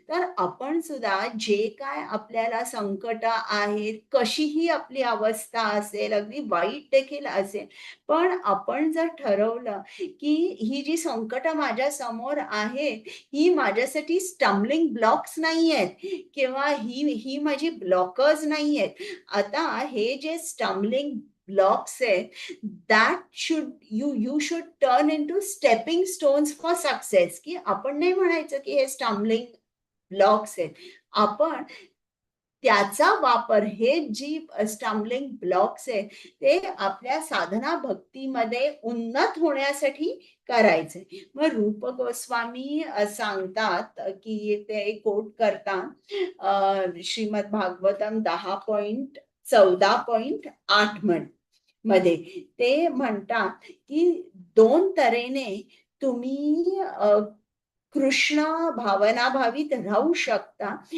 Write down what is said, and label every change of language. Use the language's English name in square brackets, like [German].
[Marathi] तर आपण सुद्धा जे काय आपल्याला संकट आहेत, कशीही आपली अवस्था असेल, अगदी वाईट देखील असेल, पण आपण जर ठरवलं की ही जी संकट माझ्या समोर आहेत, ही माझ्यासाठी स्टम्बलिंग ब्लॉक्स नाही आहेत किंवा ही माझी ब्लॉकर्स नाही आहेत. आता हे जे स्टम्बलिंग ब्लॉक्स आहेत, [English] that you should turn into stepping stones for success. [Marathi] की आपण नाही म्हणायचं की हे स्टम्बलिंग ब्लॉक्स आहेत. आपण त्याचा वापर, हे जी स्टम्बलिंग ब्लॉक्स आहेत ते आपल्या साधना भक्तीमध्ये उन्नत होण्यासाठी करायचे. मग रूप गोस्वामी सांगतात की ते कोट करतात श्रीमद भागवतम 10.14.8 मध्ये ते म्हणतात की दोन तऱ्हेने तुम्ही कृष्ण भावनाभावित राहू शकता.